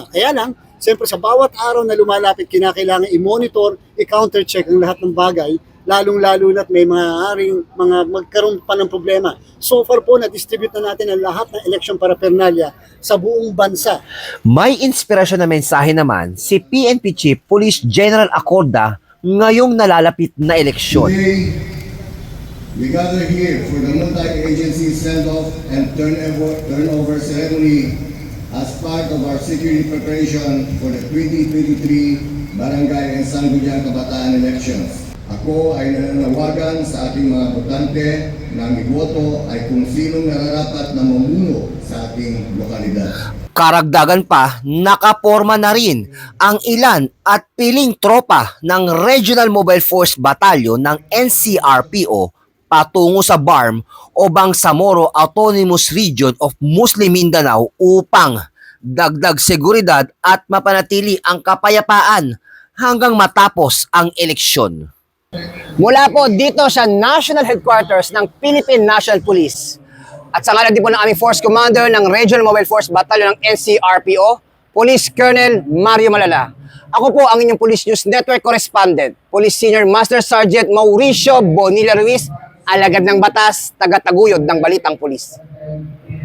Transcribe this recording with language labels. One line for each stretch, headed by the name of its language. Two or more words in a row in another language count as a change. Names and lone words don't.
Filipino: Kaya lang, siyempre sa bawat araw na lumalapit, kinakailangan i-monitor, i-counter-check ang lahat ng bagay, lalong-lalo na't may mga magkaroon pa ng problema.
English: So far
Filipino: po, na-distribute na natin ang lahat ng
English: election paraphernalia
Filipino: sa buong bansa. May inspirasyon na mensahe naman si PNP Chief Police General Acoda ngayong nalalapit na eleksyon.
English: Today, we gather here for the multi-agency send-off and turnover ceremony as part of our security preparation for the 2023 Barangay and Sangguniang Kabataan Elections.
Filipino: Ako ay nananawagan sa ating mga botante na ang iboto ay kung sinong nararapat na mamuno sa ating lokalidad. Karagdagan pa, nakaporma na rin ang ilan at piling tropa ng Regional Mobile Force Battalion ng NCRPO patungo sa BARM o Bangsamoro Autonomous Region of Muslim Mindanao upang dagdag seguridad at mapanatili ang kapayapaan hanggang matapos ang eleksyon. Mula po dito sa National Headquarters ng Philippine National Police at sa ngalan din po ng aming Force Commander ng Regional Mobile Force Battalion ng NCRPO, Police Colonel Mario Malala. Ako po ang inyong Police News Network Correspondent, Police Senior Master Sergeant Mauricio Bonilla Ruiz, alagad ng batas, taga-taguyod ng Balitang Pulis.